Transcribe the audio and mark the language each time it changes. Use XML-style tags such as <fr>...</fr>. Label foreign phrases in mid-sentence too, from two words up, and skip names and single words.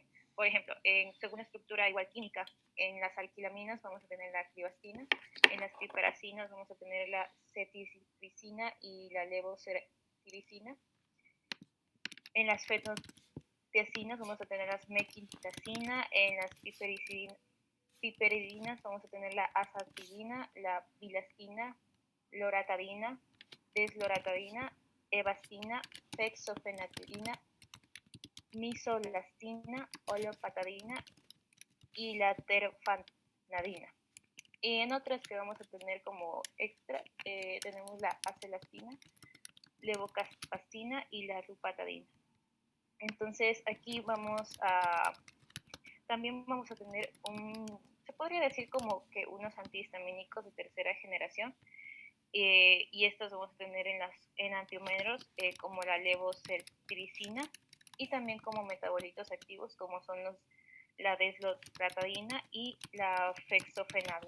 <es>Por ejemplo, según estructura igual química, en las alquilaminas vamos a tener la clibastina, en las piperacinas vamos a tener la cetiricina y la levocetiricina, en las fenotiacinas vamos a tener la mequinitacina, en las piperidinas vamos a tener la azacitidina, la bilastina, loratadina, desloratadina, evastina, fexofenadina, misolastina, olopatadina y la terfanadina. Y en otras que vamos a tener como extra, tenemos la acelastina, levocaspastina y la rupatadina. Entonces aquí también vamos a tener se podría decir como que unos antihistamínicos de tercera generación, y estos vamos a tener en antiómeros como la levocetiricina y también como metabolitos activos como son la desloratadina y la fexofenadina.</es>